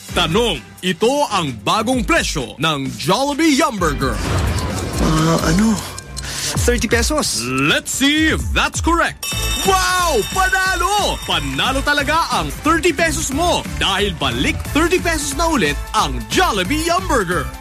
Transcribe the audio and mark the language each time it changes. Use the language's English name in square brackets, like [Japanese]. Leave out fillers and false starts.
[Filipino] Tanong, ito ang bagong presyo ng Jollibee Yum Burger. Ano? 30 pesos. [English] Let's see if that's correct. [Filipino] Wow! Panalo! Panalo talaga ang 30 pesos mo dahil balik 30 pesos na ulit ang Jollibee Yum Burger.